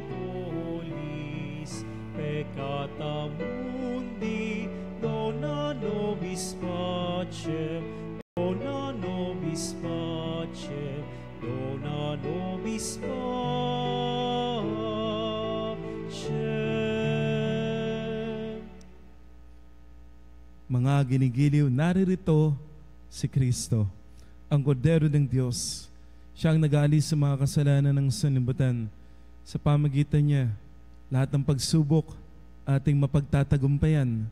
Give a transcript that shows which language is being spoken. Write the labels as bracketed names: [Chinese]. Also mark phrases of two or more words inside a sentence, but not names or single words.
[Latin] tollis peccata mundi, dona nobis pacem, dona nobis pacem, dona nobis pacem. [Filipino] Mga ginigiliw, naririto si Kristo, ang kordero ng Diyos. Siya ang nag-aalis sa mga kasalanan ng sanlibutan. Sa pamagitan niya, lahat ng pagsubok ating mapagtatagumpayan.